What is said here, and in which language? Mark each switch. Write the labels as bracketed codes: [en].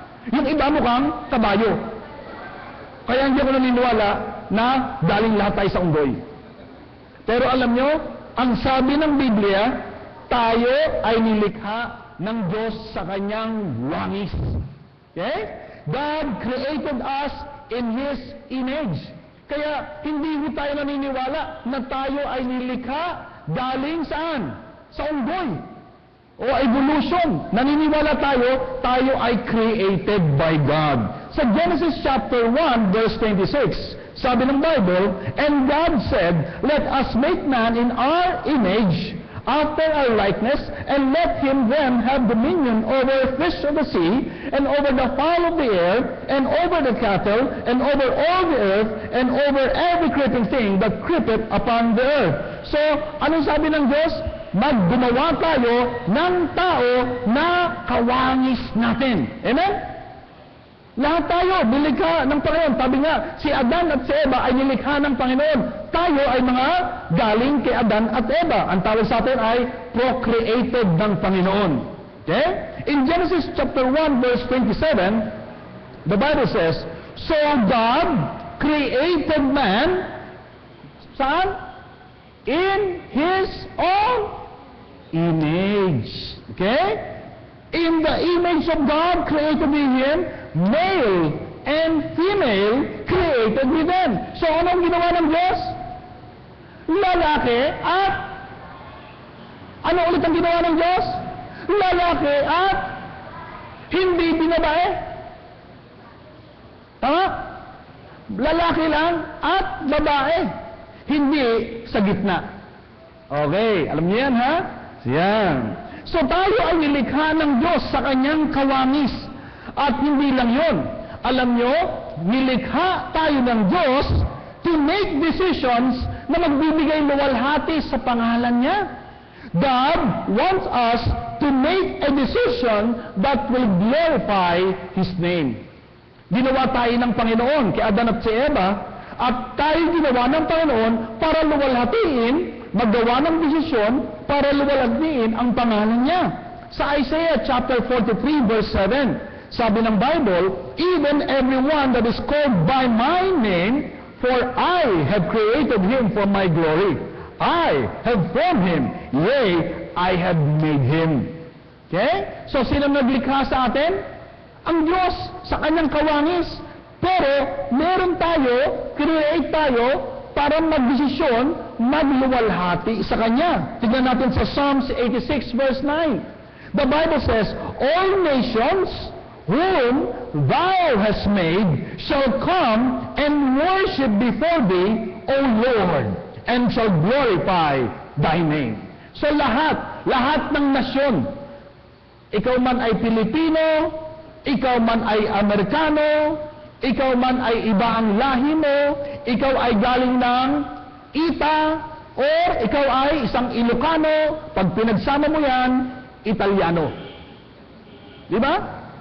[tl] Yung iba mukhang kabayo. Kaya hindi ako naniniwala na galing lahat tayo sa unggoy. Pero alam nyo, ang sabi ng Biblia, tayo ay nilikha ng Diyos sa kanyang wangis. Okay? [en] God created us in His image. [tl] Kaya hindi ho tayo naniniwala na tayo ay nilikha galing saan? Sa unggoy. O evolution. Naniniwala tayo, tayo ay [en] created by God. [tl] Sa Genesis chapter 1, verse 26, sabi ng Bible, [en] and God said, let us make man in our image, after our likeness, and let him then have dominion over fish of the sea, and over the fowl of the air, and over the cattle, and over all the earth, and over every creeping thing that creepeth upon the earth. [tl] So, anong sabi ng Diyos? Maggumawa tayo ng tao na kawangis natin. Amen? Lahat tayo, nilikha ng Panginoon. Sabi nga, si Adan at si Eva ay nilikha ng Panginoon. Tayo ay mga galing kay Adan at Eva. Ang tawag sa atin ay procreated ng Panginoon. Okay? [en] In Genesis chapter 1 verse 27, the Bible says, so God created man, [tl] saan? [en] In His own image. Okay? In the image of God created He him, male and female created He them. [tl] So anong ginawa ng Diyos? Lalaki at ano ulit ang ginawa ng Diyos? Lalaki at hindi binabae. Tama? Lalaki lang at babae. Hindi sa gitna. Okay, alam niyo yan, ha? Yan. So tayo ay nilikha ng Diyos sa kanyang kawangis. At hindi lang yon. Alam nyo, nilikha tayo ng Diyos [en] to make decisions [tl] na magbibigay luwalhati sa pangalan niya. [en] God wants us to make a decision that will glorify His name. [tl] Ginawa tayo ng Panginoon kay Adan at si Eva, at tayo ginawa ng Panginoon para luwalhatiin, maggawa ng desisyon para luwalhatiin ang pangalan niya. Sa Isaiah chapter 43 verse 7, sabi ng Bible, [en] even everyone that is called by my name, for I have created him for my glory. I have formed him, yea, I have made him. [tl] Okay? So, sino naglikha sa atin? Ang Diyos sa kanyang kawangis. Pero, meron tayo, create tayo, para magdesisyon, magluwalhati sa Kanya. Tignan natin sa Psalms 86 verse 9. [en] The Bible says, all nations whom Thou hast made shall come and worship before Thee, O Lord, and shall glorify Thy name. [tl] So lahat ng nasyon, ikaw man ay Pilipino, ikaw man ay Amerikano, ikaw man ay iba ang lahi mo, ikaw ay galing ng Ita, or ikaw ay isang Ilocano, pag pinagsama mo yan, Italiano. Di ba?